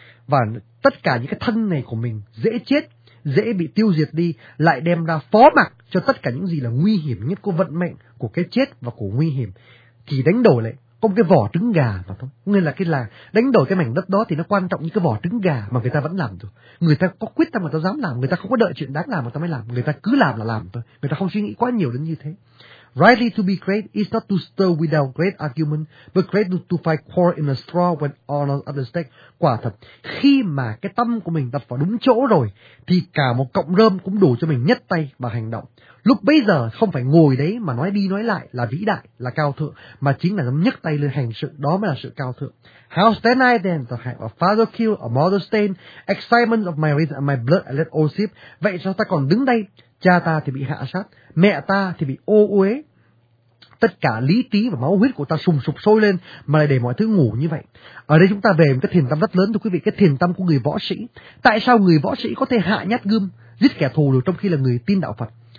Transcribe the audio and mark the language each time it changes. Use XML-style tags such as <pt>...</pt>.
<vi>Và tất cả những cái thân này của mình dễ chết, dễ bị tiêu diệt đi, lại đem ra phó mặc cho tất cả những gì là nguy hiểm nhất của vận mệnh, của cái chết và của nguy hiểm. Chỉ đánh đổi lại có một cái vỏ trứng gà mà thôi. Nên là cái là đánh đổi cái mảnh đất đó thì nó quan trọng như cái vỏ trứng gà mà người ta vẫn làm thôi. Người ta có quyết tâm mà ta dám làm, người ta không có đợi chuyện đáng làm mà ta mới làm. Người ta cứ làm thôi. Người ta không suy nghĩ quá nhiều đến như thế.</vi> <en>Rightly to be great is not to stir without great argument, but great to find quarrel in a straw when all are at the stake.</en> <vi>Quả thật, khi mà cái tâm của mình đặt vào đúng chỗ rồi, thì cả một cọng rơm cũng đủ cho mình nhấc tay và hành động. Lúc bây giờ không phải ngồi đấy mà nói đi nói lại là vĩ đại, là cao thượng, mà chính là dám nhấc tay lên hành sự, đó mới là sự cao thượng.</vi> <en>How stand I then to have a father kill, a mother stain, excitement of my reason and my blood I let all sip?</en> <vi>Vậy sao ta còn đứng đây? Cha ta thì bị hạ sát, mẹ ta thì bị ô uế, tất cả lý trí và máu huyết của ta sùng sục sôi lên mà lại để mọi thứ ngủ như vậy. Ở đây chúng ta về một cái thiền tâm rất lớn thưa quý vị, cái thiền tâm của người võ sĩ. Tại sao người võ sĩ có thể hạ nhát gươm, giết kẻ thù được trong khi là người tin đạo Phật?</vi>